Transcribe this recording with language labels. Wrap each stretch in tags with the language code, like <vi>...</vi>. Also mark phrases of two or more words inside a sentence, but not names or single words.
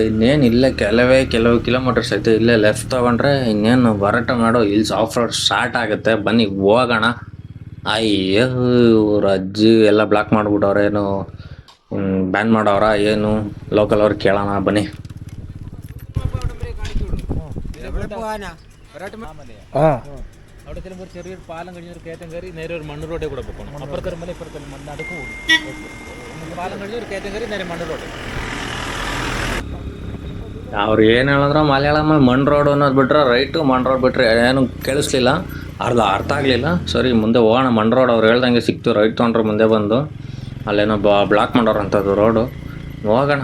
<kn>ಇನ್ನೇನು ಇಲ್ಲೇ ಕೆಲವು ಕಿಲೋಮೀಟರ್ಸ್ ಐತೆ. ಇಲ್ಲೇ ಲೆಫ್ಟ್ ತೊಗೊಂಡ್ರೆ ಇನ್ನೇನು ಹೊರಟೊಮೆಟೊ ಹಿಲ್ಸ್</kn> <en>off road</en> <kn>ಸ್ಟಾರ್ಟ್ ಆಗುತ್ತೆ. ಬನ್ನಿ ಹೋಗೋಣ. ಅಯ್ಯೋ ಇವ್ರ ಅಜ್ಜಿ ಎಲ್ಲ ಬ್ಲಾಕ್ ಮಾಡಿಬಿಟ್ಟವ್ರೆ. ಏನು ಬ್ಯಾನ್ ಮಾಡವ್ರ ಏನು? ಲೋಕಲ್ ಅವ್ರಿಗೆ ಕೇಳೋಣ ಬನ್ನಿ.</kn> <ml>അവിടെ ചെല്ലുമ്പോൾ ചെറിയൊരു പാലം കഴിഞ്ഞൊരു കയറ്റം കയറി നേരെ ഒരു മണ്ണ് റോഡേ കൂടെ പോകണം. അപ്പുറത്തെ മല ഇപ്പുറത്തെ നടുക്ക് കൂടും. പാലം കഴിഞ്ഞ് ഒരു കയറ്റം കയറി നേരെ മണ്ണ് റോഡ്.</ml> <kn>ಅವ್ರು ಏನು ಹೇಳಿದ್ರು ಮಲಯಾಳಮಲ್ಲಿ ಮಣ್ ರೋಡ್ ಅನ್ನೋದು ಬಿಟ್ರೆ ರೈಟು, ಮಣ್ ರೋಡ್ ಬಿಟ್ರೆ ಏನು ಕೇಳಿಸ್ಲಿಲ್ಲ. ಅರ್ಥ ಆಗಲಿಲ್ಲ. ಸರಿ ಮುಂದೆ ಹೋಗೋಣ. ಮಣ್ ರೋಡ್ ಅವ್ರು ಹೇಳ್ದಂಗೆ ಸಿಕ್ತು. ರೈಟ್ ತೊಗೊಂಡ್ರೆ ಮುಂದೆ ಬಂದು ಅಲ್ಲೇನೋ ಬ್ಲಾಕ್ ಮಾಡೋರಂಥದ್ದು ರೋಡು. ಹೋಗೋಣ.</kn>